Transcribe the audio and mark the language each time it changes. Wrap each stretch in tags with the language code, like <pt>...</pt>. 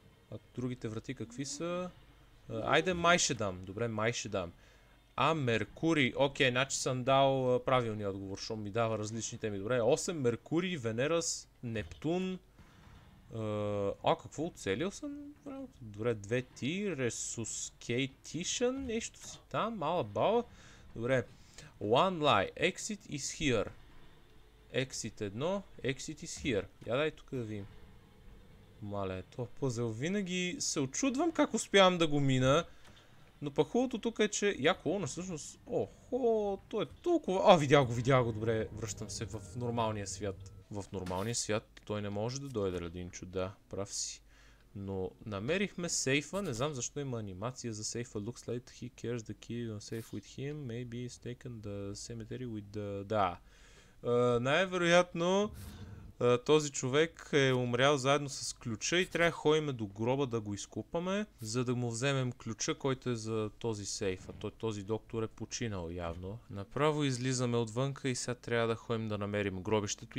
<bg>А другите врати какви са? Айде май ще дам. Добре, май ще дам. Меркурий. Окей, значи съм дал правилния отговор, защото ми дава различни теми. Добре, 8 Меркурий, Венерас, Нептун. Какво оцелил съм? Добре, 2 ти, Resuscitation, нещо си там, мала бала.</bg> <en>Добре, One Lie, Exit is here. Exit 1, Exit is here.</en> <bg>Я дай тук да видим. Мале, този пъзел винаги се очудвам как успявам да го мина. Но пък хубавото тук е, че яко, но всъщност... Охо, то е толкова... Видял го, добре, връщам се в нормалния свят. В нормалния свят той не може да дойде, Ладинчо, да, прав си. Но намерихме сейфа, не знам защо има анимация за сейфа.</bg> <en>Looks like he carries the key on safe with him, maybe he's taken the cemetery with the...</en> <bg>Да. Най-вероятно този човек е умрял заедно с ключа и трябва да ходим до гроба да го изкупаме, за да му вземем ключа, който е за този сейф. А този доктор е починал явно. Направо излизаме отвънка и сега трябва да ходим да намерим гробището.</bg>